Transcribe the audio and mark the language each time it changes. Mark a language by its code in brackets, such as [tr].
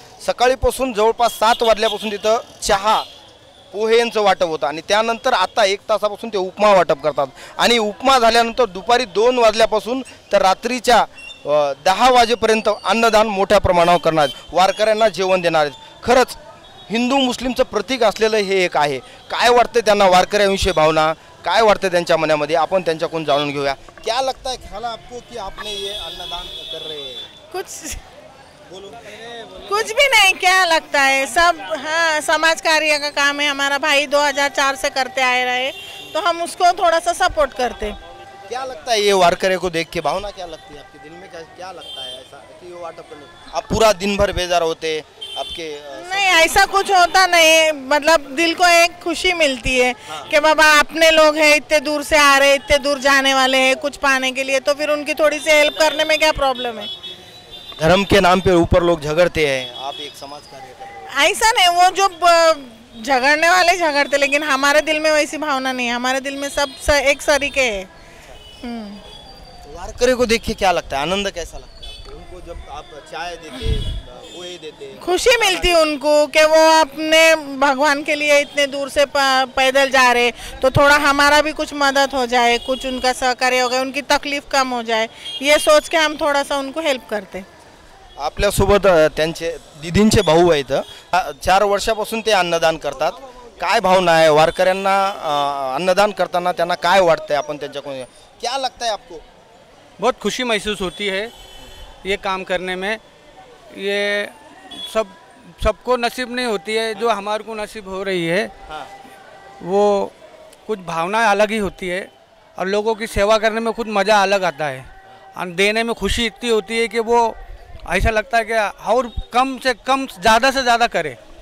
[mr] सकाळीपासून जवळपास 7 वाजल्यापासून तिथं चहा पोहेंचं वाटप होतं आणि त्यानंतर आता 1 तासापासून ते उपमा वाटप करतात आणि उपमा झाल्यानंतर दुपारी 2 वाजल्यापासून तर रात्रीच्या 10 वाजेपर्यंत अन्नदान मोठ्या प्रमाणावर करणार, वारकऱ्यांना जेवण देणार। खरंच हिंदू मुस्लिमचं प्रतीक असलेलं हे एक आहे। काय वाटतं त्यांना वारकऱ्यांविषयी भावना, काय वाटतं त्यांच्या मनामध्ये, आपण त्यांच्याकडून जाणून घेऊया। [hi] क्या लगता है खाला आपको कि आपने ये अन्नदान कर रहे हैं? कुछ भी नहीं, क्या लगता है सब, हाँ समाज कार्य का काम है। हमारा भाई 2004 से करते आए रहे, तो हम उसको थोड़ा सा सपोर्ट करते। क्या लगता है ये वारकरे को देख के भावना क्या लगती है आपके दिल में, क्या लगता है ऐसा कि ये वाटप करने आप पूरा दिन भर बेजार होते आपके? नहीं, ऐसा कुछ होता नहीं, मतलब दिल को एक खुशी मिलती है कि बाबा अपने लोग हैं, इतने दूर से आ रहे, इतने दूर जाने वाले हैं कुछ पाने के लिए, तो फिर उनकी थोड़ी सी हेल्प करने में क्या प्रॉब्लम है। धर्म के नाम पे ऊपर लोग झगड़ते हैं, आप एक समाज कार्य कर रहे हैं। ऐसा नहीं, वो जो झगड़ने वाले झगड़ते, लेकिन हमारे दिल में वैसी भावना नहीं है। हमारे दिल में सब एक सरीके है। वारकरी को देख के क्या लगता है, आनंद कैसा लगता है आपको? उनको जब आप चाय देते, पोहे देते, खुशी मिलती है उनको कि वो अपने भगवान के लिए इतने दूर से पैदल जा रहे, तो थोड़ा हमारा भी कुछ मदद हो जाए, कुछ उनका सहकार्य हो गया, उनकी तकलीफ कम हो जाए, ये सोच के हम थोड़ा सा उनको हेल्प करते। [mr] आपल्यासोबत त्यांचे दीदींचे भाऊ आहेत, 4 वर्षापासून ते अन्नदान करतात। काय भावना आहे वारकऱ्यांना अन्नदान करताना, त्यांना काय वाटतंय, आपण त्यांच्याकडून [hi] क्या लगता है आपको? बहुत खुशी महसूस होती है ये काम करने में। ये सबको नसीब नहीं होती है, जो हमारे को नसीब हो रही है वो कुछ भावना अलग ही होती है और लोगों की सेवा करने में खुद मज़ा अलग आता है और देने में खुशी इतनी होती है कि वो ऐसा लगता है कि और कम से कम ज़्यादा से ज़्यादा करे।